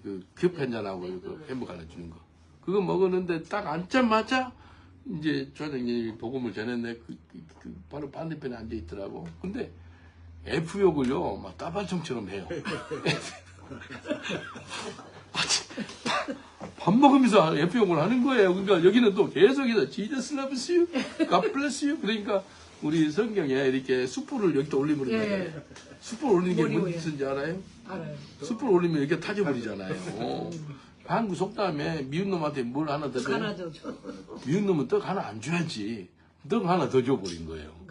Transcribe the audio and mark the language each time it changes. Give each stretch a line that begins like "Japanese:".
Korean: 그 커피 한잔하고 그 햄버거 하나 주는 거. 그거 먹었는데 딱 앉자마자 이제 조장님이 복음을 전했네. 바로 반대편에 앉아 있더라고. 근데 F욕을요, 막 따발총처럼 해요. 밥 먹으면서 F욕을 하는 거예요. 그러니까 여기는 또 계속해서
English: Jesus loves you, God bless you.
Korean: 그러니까 우리 성경에 이렇게 숯불을 여기다 올리면 예. 숯불 올리는 게 머리 무슨지 알아요? 알아요. 숯불 올리면 이렇게 타져버리잖아요. 한국 속담에 미운 놈한테 뭘 하나 더 줘요? 하나 더 줘. 미운 놈은 떡 하나 안 줘야지. 떡 하나 더 줘버린 거예요.